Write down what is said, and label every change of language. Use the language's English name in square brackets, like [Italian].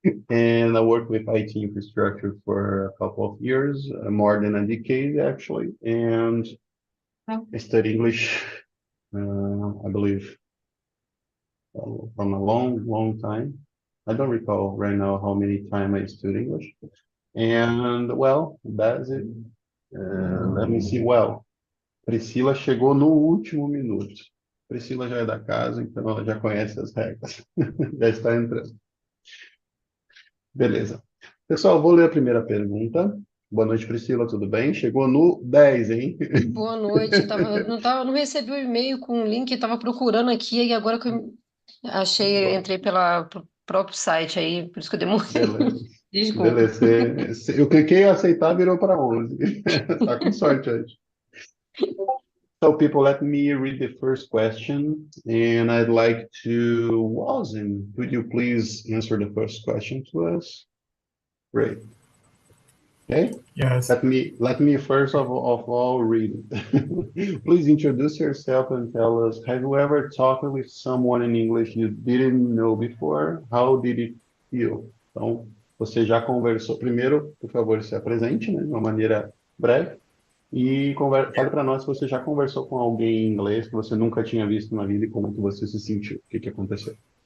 [English] And I worked with IT infrastructure for a couple of years, more than a decade actually, and I studied English, I believe, from a long, long time. I don't recall right now how many times I studied English. And, well, that's it. Let me see. [Portuguese] Well, Priscila chegou no último minuto. Priscila já é da casa, então ela já conhece as regras. Já está entrando. Beleza. Pessoal, vou ler a primeira pergunta. Boa noite, Priscila, tudo bem? Chegou no 10, hein? Boa noite. Não recebi o e-mail com o link, estava procurando aqui e agora que eu achei, entrei pelo próprio site aí, por isso que eu demorei. Beleza. Desculpa. Beleza. Eu cliquei em aceitar, virou para 11. Tá com sorte hoje. [English] So, people, let me read the first question, and I'd like to, Wazin, could you please answer the first question to us? Great. Okay. Yes. Let me first of all read it. Please introduce yourself and tell us, have you ever talked with someone in English you didn't know before? How did it feel? [Portuguese] Então, você já conversou. Primeiro, por favor, se apresente, né, de uma maneira breve. E fale para nós se você já conversou com alguém em inglês que você nunca tinha visto na vida e como que você se sentiu, o que que aconteceu.